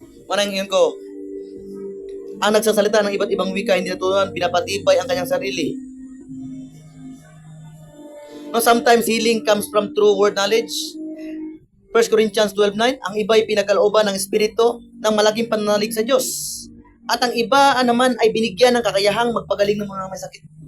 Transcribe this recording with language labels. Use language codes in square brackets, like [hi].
[tl] Manang yun ko, ang nagsasalita ng iba't ibang wika hindi natutunan, pinapatibay ang kanyang sarili. [en] No, sometimes healing comes from true word knowledge. [tl] 1 Corinthians 12:9, ang iba ay pinagkalooban ng Espiritu ng malaking pananalig sa Diyos. At ang iba naman ay binigyan ng kakayahang magpagaling ng mga may sakit.